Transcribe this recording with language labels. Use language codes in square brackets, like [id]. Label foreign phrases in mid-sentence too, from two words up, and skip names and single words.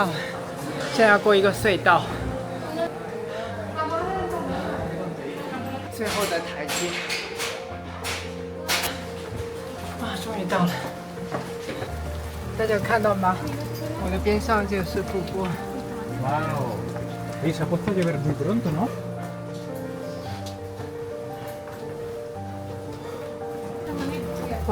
[zh] 现在要过一个隧道，最后的台阶，哇！终于到了，大家有看到吗？我的边上就是瀑布。 [es] Wow, y se ha puesto a llover muy pronto, ¿no? [zh] 哇！